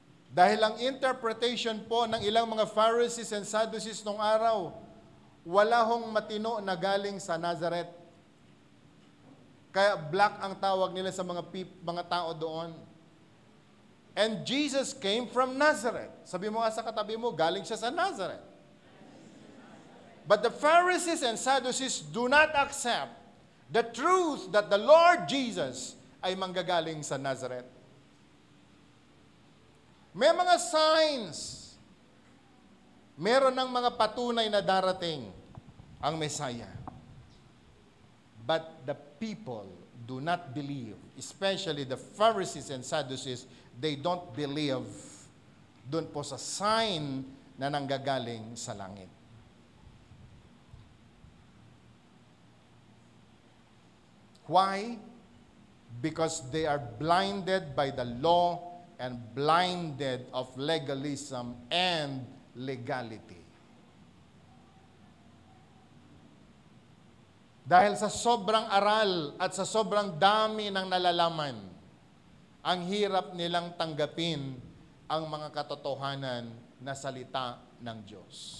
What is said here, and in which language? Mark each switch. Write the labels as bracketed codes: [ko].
[tl] Dahil ang interpretation po ng ilang mga Pharisees and Sadducees nung araw, wala hong matino na galing sa Nazareth. Kaya black ang tawag nila sa mga tao doon. [en] And Jesus came from Nazareth. [tl] Sabi mo nga sa katabi mo, galing siya sa Nazareth. [en] But the Pharisees and Sadducees do not accept the truth that the Lord Jesus [tl] ay manggagaling sa Nazareth. May mga signs. Meron ng mga patunay na darating ang Messiah. [en] But the people do not believe, especially the Pharisees and Sadducees, they don't believe [tl] dun po sa sign na nanggagaling sa langit. [en] Why? Because they are blinded by the law and blinded of legalism and legality. [tl] Dahil sa sobrang aral at sa sobrang dami ng nalalaman, ang hirap nilang tanggapin ang mga katotohanan na salita ng Diyos.